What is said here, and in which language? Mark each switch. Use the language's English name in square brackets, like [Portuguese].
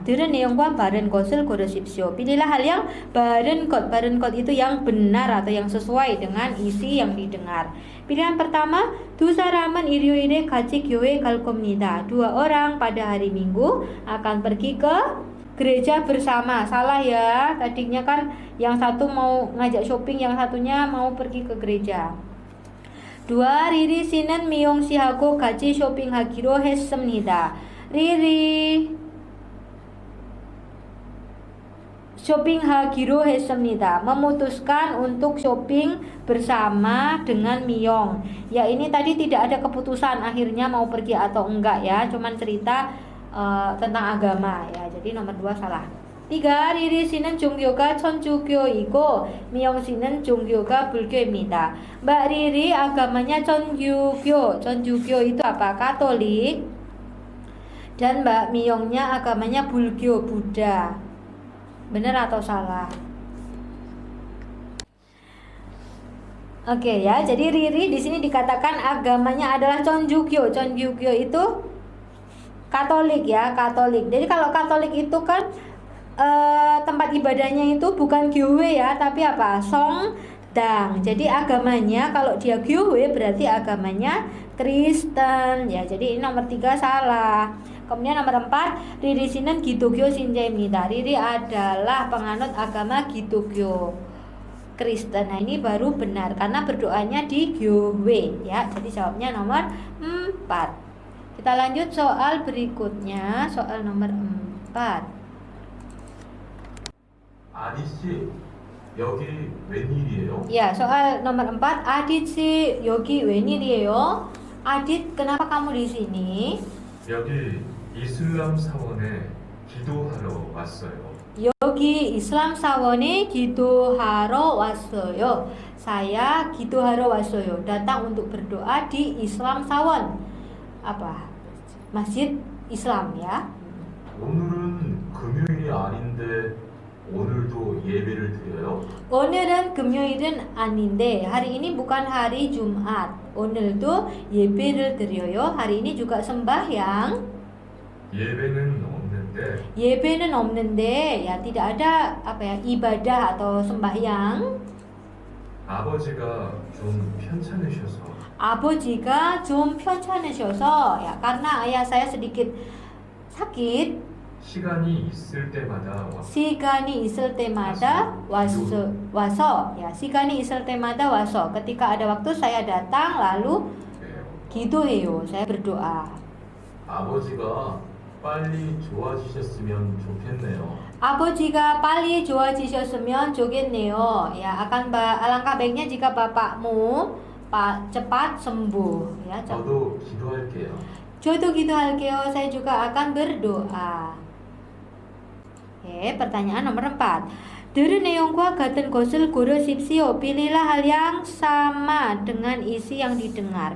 [Korean] 들은 내용과 바른 것을 고르십시오. [Indonesian] Pilihlah hal yang 바른 것. 바른 것 itu yang benar atau yang sesuai dengan isi yang didengar. Pilihan pertama, [Korean] 두 사람은 일요일에 같이 교회 갈 겁니다. [Indonesian] Dua orang pada hari Minggu akan pergi ke gereja bersama. Salah ya. Tadinya kan yang satu mau ngajak shopping, yang satunya mau pergi ke gereja. Dua, [Korean] 리리 씨는 미용 씨하고 같이 쇼핑하기로 했습니다. 리리 쇼핑하기로 했습니다. [Indonesian] Memutuskan untuk shopping bersama dengan Miyong. Ya ini tadi tidak ada keputusan akhirnya mau pergi atau enggak ya. Cuman cerita tentang agama ya. Jadi nomor 2 salah. 3. [Korean] 리리 씨는 종교가 천주교이고 미영 씨는 종교가 불교입니다. [Indonesian] Mbak Riri agamanya 천주교. 천주교 itu apa? Katolik. Dan Mbak Miyongnya agamanya Bulgyo, Buddha. Benar atau salah? Oke ya, jadi Riri di sini dikatakan agamanya adalah Chonjugyo. Chonjugyo itu Katolik ya, Katolik. Jadi kalau Katolik itu kan tempat ibadahnya itu bukan Gyewe ya, tapi apa? Songdang. Jadi agamanya kalau dia Gyewe berarti agamanya Kristen ya. Jadi ini nomor 3 salah. Kemudian nomor 4, Riri 씨는 기독교 신자입니다. Riri adalah penganut agama Gitugyo Kristen. Nah ini baru benar karena berdoanya di Gyewe ya. Jadi jawabnya nomor 4. Kita lanjut soal berikutnya, soal nomor 4. [Korean] 아디씨, 여기 웬일이에요? [Indonesian] Ya, soal nomor 4. [Korean] Adit sih, 여기 웬일이에요? [Indonesian] Adit, kenapa kamu di sini? [Korean] 여기 이슬람 사원에 기도하러 왔어요. 여기 Islam 사원에 기도하러 왔어요. Saya 기도하러 왔어요. [Indonesian] Datang untuk berdoa di Islam 사원. Apa? Masjid Islam ya. [Korean] 오늘은 금요일이 아닌데 오늘도 예배를 드려요? 오늘은 금요일은 아닌데 [Indonesian] hari ini bukan hari Jumat. [Korean] 오늘도 예배를 드려요. [Indonesian] Hari ini juga sembahyang. [Korean] 예배는 없는데 예배는 없는데 [Indonesian] ya tidak ada apa ya ibadah atau sembahyang. [Korean] 아버지가 좀 편찮으셔서 아버지가 좀 편찮으셔서 [Indonesian] ya karena ayah saya sedikit sakit. [Korean] 시간이 있을 때마다 시간이 있을 때마다 와서 ya 시간이 있을 때마다 와서 [Indonesian] ketika ada waktu saya datang lalu [Korean] 기도해요. [Indonesian] saya berdoa. [Korean] 아버지가 빨리 좋아지셨으면 좋겠네요. 아버지가 빨리 좋아지셨으면 좋겠네요. [Indonesian] Ya alangkah baiknya jika bapakmu cepat sembuh ya. [Korean] 저도 기도할게요. 저도 기도할게요. [Indonesian] saya juga akan berdoa. Oke, pertanyaan nomor 4. Dari neongkwa gaten gosel guru sipsio. Pilihlah hal yang sama dengan isi yang didengar.